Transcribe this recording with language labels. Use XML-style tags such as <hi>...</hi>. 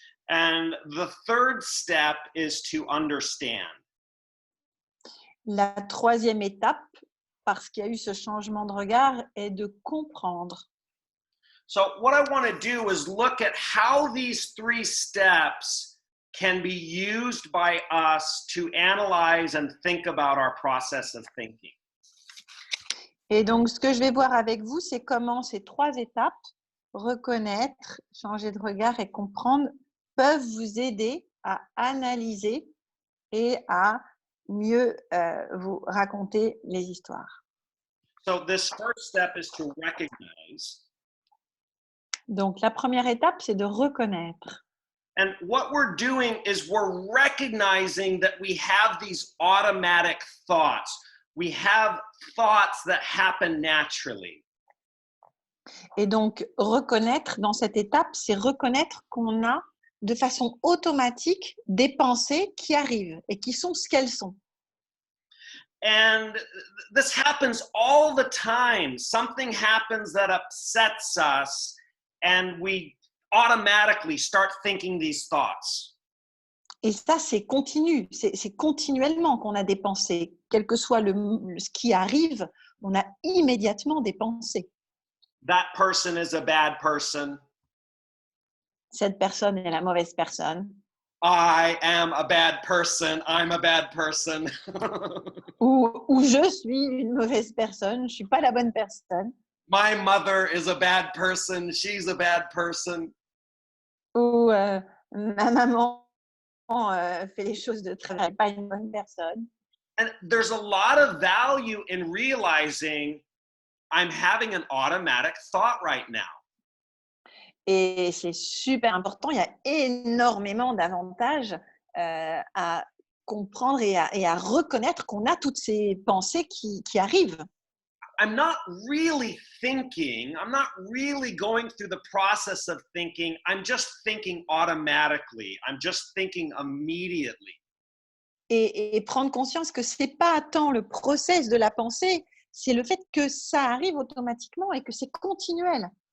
<en>And the third step is to understand.</en> <fr>La troisième étape, parce qu'il y a eu ce changement de regard, est de comprendre.</fr> <en>So what I want to do is look at how these three steps can be used by us to analyze and think about our process of thinking.</en> <fr>Et donc, ce que je vais voir avec vous, c'est comment ces trois étapes, reconnaître, changer de regard et comprendre, peuvent vous aider à analyser et à mieux vous raconter les histoires.</fr> <en>So this first step is to recognize.</en> <fr>Donc, la première étape, c'est de reconnaître.</fr> <en>And what we're doing is we're recognizing that we have these automatic thoughts. We have thoughts that happen naturally.</en> <fr>Et donc, reconnaître dans cette étape, c'est reconnaître qu'on a de façon automatique des pensées qui arrivent et qui sont ce qu'elles sont.</fr> <en>And this happens all the time. Something happens that upsets us, and we automatically start thinking these thoughts.</en> <fr>Et ça, c'est continu, c'est continuellement qu'on a des pensées. Quel que soit ce qui arrive, on a immédiatement des pensées.</fr> <en>That person is a bad person.</en> <fr>Cette personne est la mauvaise personne.</fr> <en>I am a bad person. I'm a bad person.</en> <fr>Ou je suis une mauvaise personne, je ne suis pas la bonne personne.</fr> <en>My mother is a bad person. She's a bad person.</en> <fr>Ou ma maman fait les choses de travers, pas une bonne personne.</fr> <en>And there's a lot of value in realizing I'm having an automatic thought right now.</en> <fr>Et c'est super important, il y a énormément d'avantages à comprendre et à reconnaître qu'on a toutes ces pensées qui arrivent.</fr> <en>I'm not really thinking, I'm not really going through the process of thinking, I'm just thinking automatically, I'm just thinking immediately.</en> <fr>Et prendre conscience que ce n'est pas tant le process de la pensée, c'est le fait que ça arrive automatiquement et que c'est continuel.</fr>